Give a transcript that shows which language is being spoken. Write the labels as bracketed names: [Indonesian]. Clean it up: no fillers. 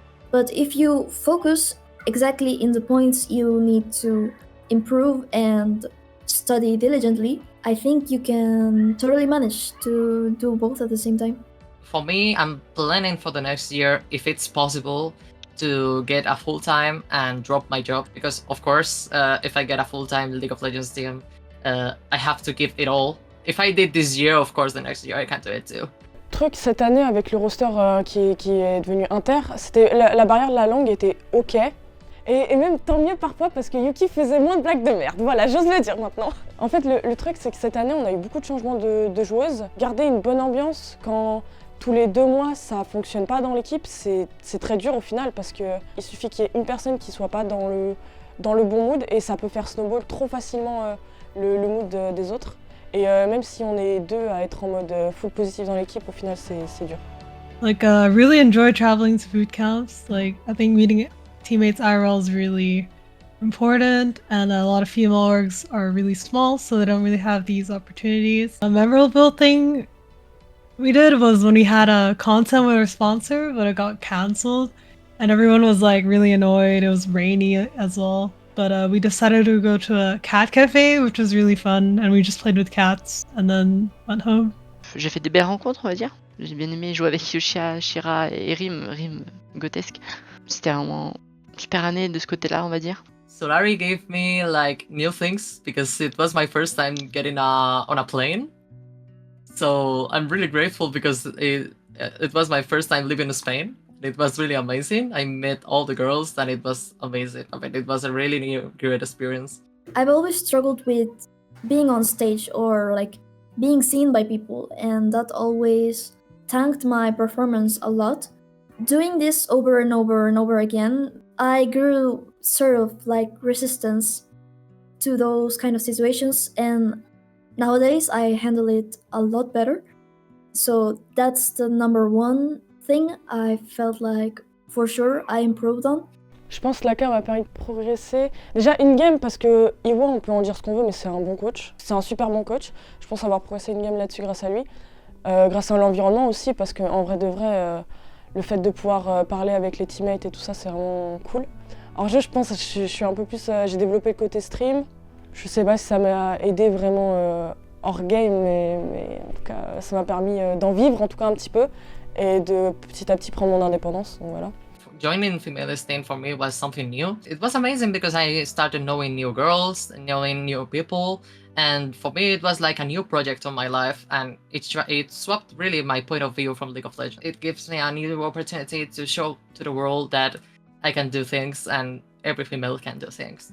[English] But if you focus exactly in the points you need to improve and study diligently, I think you can totally manage to do both at the same time. For me, I'm planning for the next year, if it's possible, to get a full-time and drop my job. Because, of course, if I get a full-time League of Legends team, I have to give it all. If I did this year, of course, the next year I can do it too. [French] Truc, cette année, avec le roster qui est devenu inter, c'était la barrière de la langue était ok. Et même tant mieux parfois parce que Yuki faisait moins de blagues de merde. Voilà, j'ose le dire maintenant. En fait, le truc, c'est que cette année, on a eu beaucoup de changements de joueuses. Garder une bonne ambiance quand tous les 2 mois, ça fonctionne pas dans l'équipe, c'est très dur au final parce qu'il suffit qu'il y ait une personne qui soit pas dans le bon mood et ça peut faire snowball trop facilement le mood des autres. Et même si on est 2 à être en mode full positif dans l'équipe, au final, c'est dur. [English] Like, really enjoy traveling to boot camps. Like, I think meeting teammates IRL is really important, and a lot of female orgs are really small, so they don't really have these opportunities. A memorable thing we did was when we had a content with our sponsor, but it got cancelled, and everyone was like really annoyed. It was rainy as well, but we decided to go to a cat cafe, which was really fun, and we just played with cats and then went home. [French] J'ai fait des belles rencontres, on va dire. J'ai bien aimé jouer avec Yoshia, Shira et Rim Gotesque. C'était vraiment une super année de ce côté-là, on va dire. [English] Solary gave me like new things because it was my first time getting on a plane. So I'm really grateful because it was my first time living in Spain. It was really amazing. I met all the girls and it was amazing. I mean, it was a really great experience. I've always struggled with being on stage or like being seen by people, and that always tanked my performance a lot. Doing this over and over and over again, I grew sort of like resistance to those kind of situations, and nowadays I handle it a lot better. So that's the number one thing I felt like for sure I improved on. [French] Je pense que l'ACA m'a permis de progresser. Déjà in-game parce que Iwa, on peut en dire ce qu'on veut, mais c'est un bon coach. C'est un super bon coach. Je pense avoir progressé in-game là-dessus grâce à lui. Grâce à l'environnement aussi, parce qu'en vrai de vrai, le fait de pouvoir parler avec les teammates et tout ça, c'est vraiment cool. En jeu, je pense que je suis un peu plus... j'ai développé le côté stream. Je sais pas si ça m'a aidé vraiment hors game, mais en tout cas, ça m'a permis d'en vivre en tout cas un petit peu et de petit à petit prendre mon indépendance. Donc voilà. [English] Joining female scene for me was something new. It was amazing because I started knowing new girls, knowing new people, and for me it was like a new project on my life, and it swapped really my point of view from League of Legends. It gives me a new opportunity to show to the world that I can do things and every female can do things.